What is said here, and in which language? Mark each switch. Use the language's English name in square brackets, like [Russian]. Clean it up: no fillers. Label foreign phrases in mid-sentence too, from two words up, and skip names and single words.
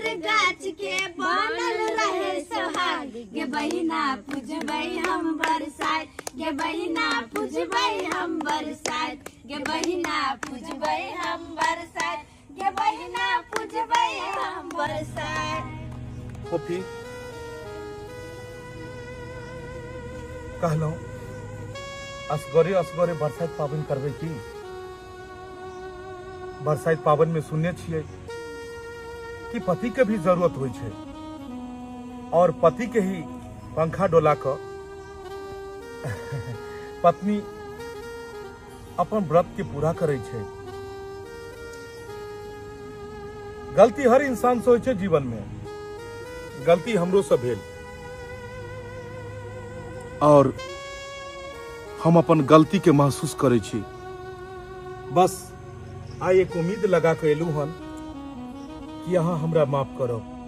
[Maithili] गाछ के बनल रहे सोहाग, गे बहिना पूजबै हम बरसाइत, गे बहिना पूजबै हम बरसाइत, गे बहिना पूजबै हम बरसाइत, गे बहिना पूजबै हम बरसाइत। फोफी कहलो असगरे असगरे बरसाइत पाबन करबे की? बरसाइत पाबन में सुनने छिए कि पति के भी जरूरत होय छे और पति के ही पंखा डोला क पत्नी अपन व्रत के पूरा करे छे। गलती हर इंसान से होय छे जीवन में, गलती हमरो से भेल और हम अपन गलती के महसूस करे छी। बस आई एक उम्मीद लगा के एलू हन कि अहाँ हमरा माफ करब।